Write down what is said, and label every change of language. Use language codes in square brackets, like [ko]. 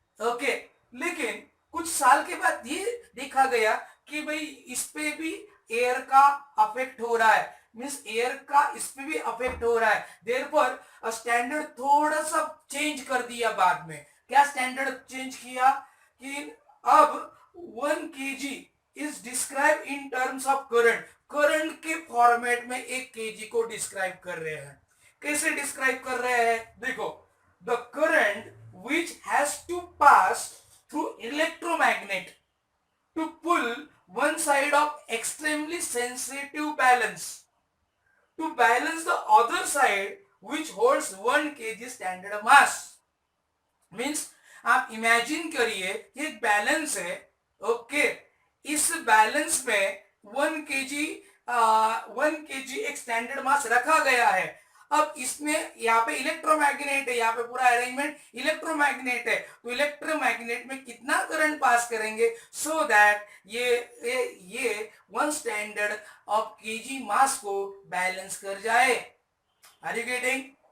[hi] Okay, लेकिन कुछ साल के बाद ये देखा गया कि भाई इस पे भी एयर का अफेक्ट हो रहा है, मींस एयर का इस पे भी अफेक्ट हो रहा है. देयरफॉर स्टैंडर्ड थोड़ा सा चेंज कर दिया बाद में. क्या स्टैंडर्ड चेंज किया कि अब 1 kg [en] Is describe in terms of current. [hi] Current के फॉर्मेट में 1 kg को डिस्क्राइब कर रहे हैं. कैसे डिस्क्राइब कर रहे हैं, देखो, [en] The current which has to pass through electromagnet to pull one side of extremely sensitive balance to balance the other side which holds 1 kg standard mass. [hi] Means आप इमेजिन करिए ये एक बैलेंस है. ओके, इस बैलेंस में 1 kg एक standard मास रखा गया है. अब इसमें यहाँ पे इलेक्ट्रोमैग्नेट है, यहाँ पे पूरा अरेंजमेंट इलेक्ट्रोमैग्नेट है, तो इलेक्ट्रोमैग्नेट में कितना करंट पास करेंगे सो दैट ये 1 स्टैंडर्ड ऑफ केजी मास को बैलेंस कर जाए. [en] Are you getting?